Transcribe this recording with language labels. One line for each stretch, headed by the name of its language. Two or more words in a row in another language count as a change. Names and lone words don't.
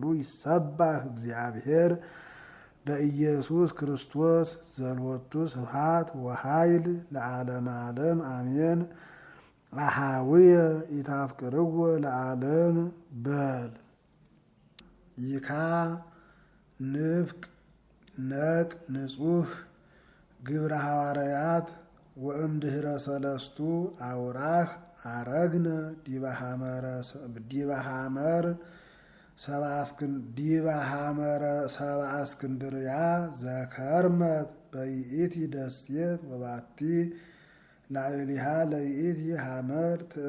Geez: ይሰባህ እግዚአብሔር በኢየሱስ ክርስቶስ ዘልወቱ ስብሐት ወኃይል ለዓለመ ዓለም አሜን። አሃውየ ኢታፍቅርዎ ለዓለም በል ይካ ንፍቅ ነቅ ንጹህ ግብረ ሐዋርያት ወእምድኅረ ሰለስቱ አውራህ አረግነ ዲበ ሐመረ ሰብአ እስክንድርያ ዘከርመት በይእቲ ደሴት ወባቲ ላዕሊሃ ለይእቲ ሐመር